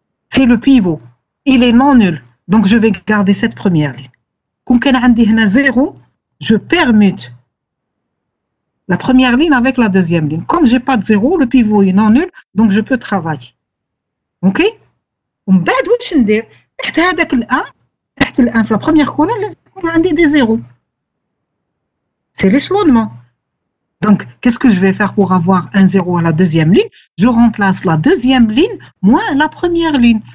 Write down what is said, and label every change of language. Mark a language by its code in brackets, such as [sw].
[fr] C'est le pivot. Il est non nul. Donc, je vais garder cette première ligne. Comme il y a 0, je permute la première ligne avec la deuxième ligne. Comme je n'ai pas de 0, le pivot est non nul, donc je peux travailler. OK? [ar] ومن بعد واش ندير تحت هذاك الان تحت الان في [fr] la première colonne [ar] لازم يكون عندي des zéros. [fr] C'est l'échelonnement. Donc, qu'est-ce que je vais faire pour avoir un 0 à la deuxième ligne? Je remplace la deuxième ligne moins la première ligne.